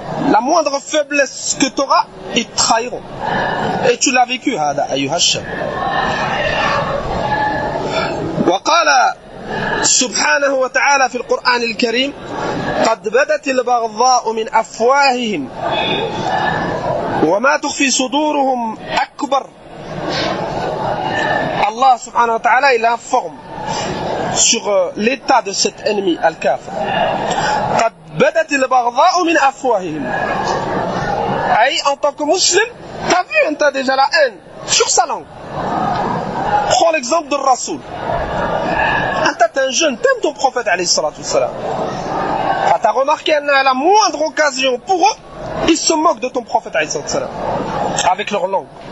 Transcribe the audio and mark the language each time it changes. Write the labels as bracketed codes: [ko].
[fr] La moindre faiblesse que tu auras, ils te trahiront. Et tu l'as vécu, [ar] هذا أيها الشاب. وقال سبحانه وتعالى في القرآن الكريم قد بدت البغضاء من أفواههم وما تخفي صدورهم أكبر. [fr] Allah subhanahu wa ta'ala il informe sur l'état de cet ennemi al-kafir. [ar] قد بدت البغضاء من أفواههم. [fr] Aïe, en tant que musulman, t'as vu, t'as déjà la haine sur sa langue. Prends l'exemple de Rasoul. T'as certains jeunes, t'aimes ton prophète alayhi salatu wassalam. Quand t'as remarqué à la moindre occasion, pour eux, ils se moquent de ton prophète alayhi salatu wassalam. Avec leur langue.